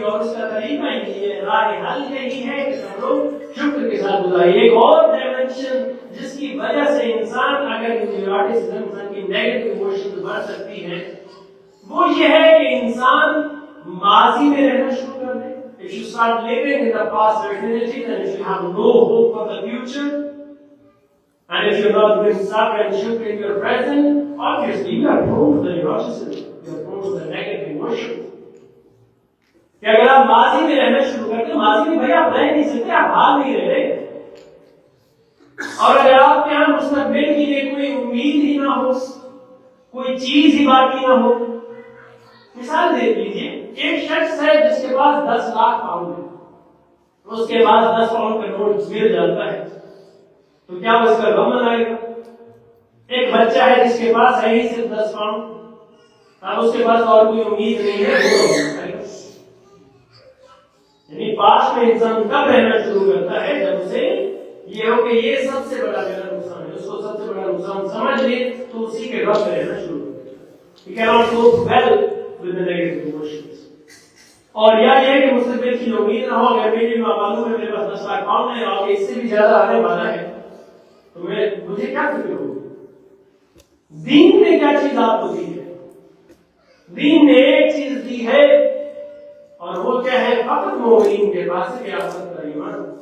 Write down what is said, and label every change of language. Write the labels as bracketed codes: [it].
[ur] اور اس کا طریقہ یہی ہے، راہ حل یہی ہے کہ ہم لوگ شکر کے ساتھ گزاریں. ایک اور ڈائمنشن جس کی وجہ سے انسان اگر انسان کی نیگیٹو ایموشنز بڑھ سکتی ہیں، وہ یہ ہے کہ انسان ماضی میں رہنا شروع کر دے. [en] If you start living in the past certainty, then if you have no hope for the future, and if you're not doing sabr and shukr in your present, obviously you are prone to the neuroticism, you are prone to the negative emotions. [ur] کہ اگر آپ ماضی میں رہنا شروع کرتے ہیں، ماضی میں بھائی آپ رہ نہیں سکتے، آپ بھاگ نہیں رہے. اور اگر آپ کے یہاں مستقبل کے لیے کوئی امید ہی نہ ہو، کوئی چیز ہی باقی نہ ہو. مثال دیکھ لیجیے، ایک شخص ہے جس کے پاس 10 لاکھ پاؤنڈ ہے، اس کے پاس 10 پاؤنڈ کا نوٹ گر جاتا ہے تو کیا وہ اس کا غم منائے گا؟ ایک بچہ ہے جس کے پاس ہے ہی صرف 10 پاؤنڈ، اب اس کے پاس اور کوئی امید نہیں ہے. یعنی پاس میں انسان کب رہنا شروع کرتا ہے؟ جب اسے یہ ہو کہ یہ سب سے بڑا میرا نقصان ہے، اس کو سب سے بڑا نقصان سمجھ لے تو اسی کے رب میں رہنا شروع کرتا ہے. [en] You cannot cope well with the negative emotions. [ur] اور یا یہ کہ مستقبل کی امید نہ ہو. اگر میری معلوم ہے میرے پاس 10 لاکھ پاؤنڈ ہے اور اس سے بھی زیادہ آنے والا ہے تو مجھے کیا فکر ہوگی؟ دین نے کیا چیز آپ کو دی ہے؟ دین نے ایک چیز دی ہے اور وہ کیا ہے؟ فقط مومنین کے پاس ہے آخرت کا ایمان.